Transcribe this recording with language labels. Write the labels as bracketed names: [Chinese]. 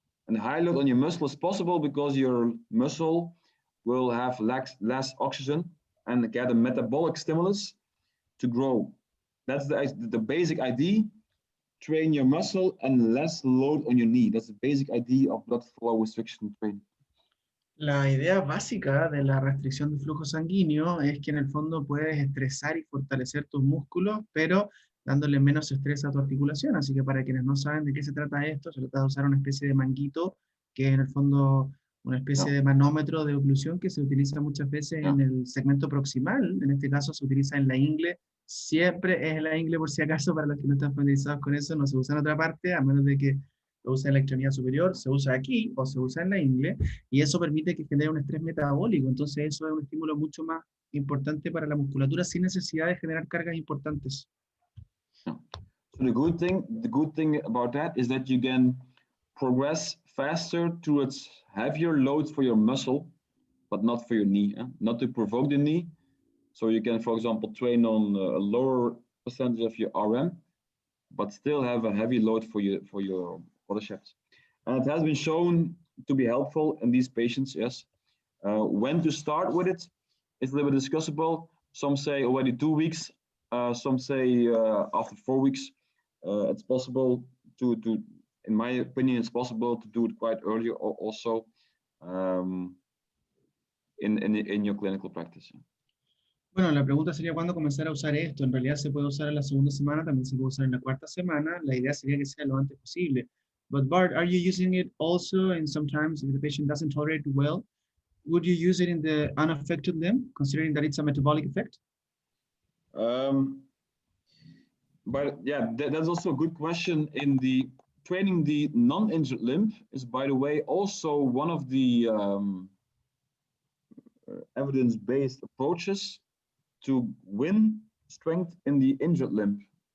[English] And high load on your muscle is possible because your muscle will have less oxygen and get a metabolic stimulus to grow. That's the basic idea. Train your muscle and less load on your knee. That's the basic idea of blood flow restriction training. [Spanish] La idea básica de la restricción de flujo sanguíneo es que en el fondo puedes estresar y fortalecer tus músculos, pero dándole menos estrés a tu articulación. Así que para quienes no saben de qué se trata esto, se trata de usar una especie de manguito, que es en el fondo una especie de manómetro de oclusión que se utiliza muchas veces en el segmento proximal. En este caso se utiliza en la ingle. Siempre es la ingle por si acaso, para los que no están familiarizados con eso, no se usa en otra parte, a menos de que lo usa en la extremidad superior, se usa aquí o se usa en la ingle, y eso permite que genere un estrés metabólico. Entonces eso es un estímulo mucho más importante para la musculatura sin necesidad de generar cargas importantes. [English] So the good thing about that is that you can progress faster towards heavier loads for your muscle, but not for your knee, not to provoke the knee. So you can, for example, train on a lower percentage of your RM, but still have a heavy load for your quadriceps. And it has been shown to be helpful in these patients, yes. When to start with it is a little bit discussable. Some say already 2 weeks, some say after 4 weeks. It's possible to, in my opinion, it's possible to do it quite early also. in your clinical practice. [Spanish] Bueno, la pregunta sería cuándo comenzar a usar esto. En realidad se puede usar en la segunda semana, también se puede usar en la cuarta semana. La idea sería que sea lo antes posible. [English] But Bart, are you using it also, and sometimes if the patient doesn't tolerate it well, would you use it in the unaffected limb, considering that it's a metabolic effect? But yeah, that's also a good question. In the training the non-injured limb is, by the way, also one of the evidence-based approaches to win strength in the injured limb.